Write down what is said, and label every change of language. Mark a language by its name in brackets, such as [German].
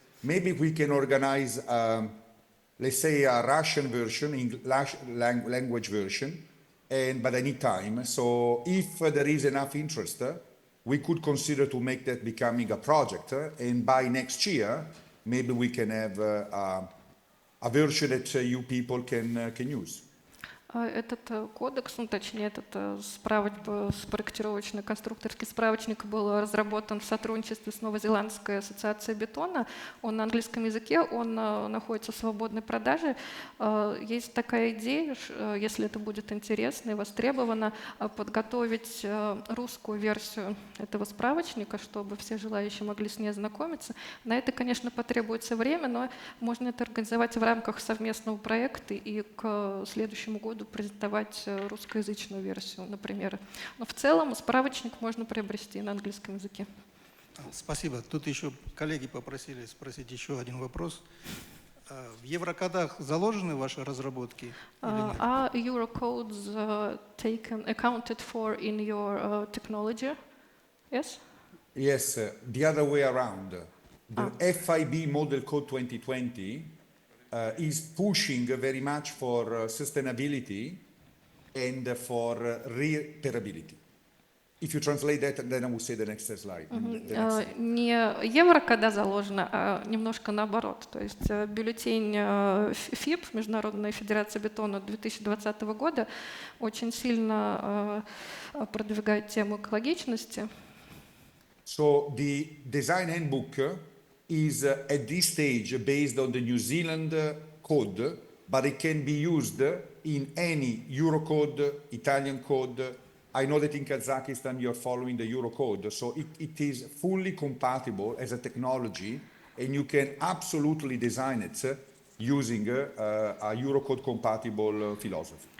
[English] Maybe we can organize, let's say, a Russian version, English language version, but I need time. So if there is enough interest, we could consider to make that becoming a project, and by next year, maybe we can have a version that you people can use. [Russian] Этот кодекс, ну, точнее, этот проектировочный конструкторский справочник был разработан в сотрудничестве с Новозеландской ассоциацией бетона. Он на английском языке, он находится в свободной продаже. Есть такая идея, если это будет интересно и востребовано, подготовить русскую версию этого справочника, чтобы все желающие могли с ней ознакомиться. На это, конечно, потребуется время, но можно это организовать в рамках совместного проекта и к следующему году презентовать русскоязычную версию, например. Но в целом справочник можно приобрести на английском языке. Спасибо. Тут еще коллеги попросили спросить еще один вопрос. В еврокодах заложены ваши разработки? [English] Are Eurocodes accounted for in your technology? Yes? Yes, the other way around. The FIB Model Code 2020 is pushing very much for sustainability and for repairability. If you translate that, then I will say the next slide. [Russian] Не еврокода заложено, а немножко наоборот. То есть бюллетень ФИБ, Международная федерация бетона 2020 года, очень сильно продвигает тему экологичности. [English] So the design handbook is at this stage based on the New Zealand code, but it can be used in any Eurocode, Italian code. I know that in Kazakhstan you're following the Eurocode, so it is fully compatible as a technology, and you can absolutely design it using a Eurocode compatible philosophy.